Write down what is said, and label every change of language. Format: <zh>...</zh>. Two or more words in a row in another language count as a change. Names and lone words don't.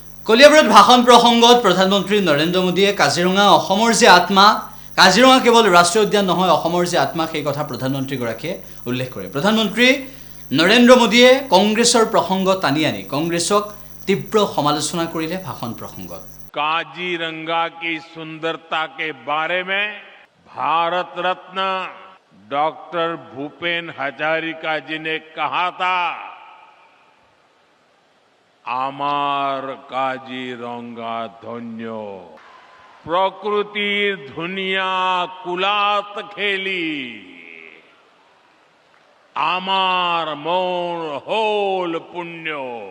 <as>কলিয়াবৰত ভাষণ প্ৰসংগত প্ৰধানমন্ত্ৰী নৰেন্দ্ৰ মোদীয়ে কাজিৰঙা অসমৰ যে আত্মা, কাজিৰঙা কেৱল ৰাষ্ট্ৰীয় উদ্যান নহয়, অসমৰ যে আত্মা সেই কথা প্ৰধানমন্ত্ৰীগৰাকীয়ে উল্লেখ কৰে। প্ৰধানমন্ত্ৰী নৰেন্দ্ৰ মোদীয়ে কংগ্ৰেছৰ প্ৰসংগ টানি আনি কংগ্ৰেছক তীব্ৰ সমালোচনা কৰিলে ভাষণ প্ৰসংগত।</as> <hi>काजीरंगा की सुंदरता के बारे में भारत रत्न डॉक्टर भूपेन हजारिका जी ने कहा था,</hi> <as>আমাৰ কাজিৰঙা ধন্য প্ৰকৃতি দুনিয়া কুলাত খেলি আমাৰ মন হ'ল পুণ্য।</as>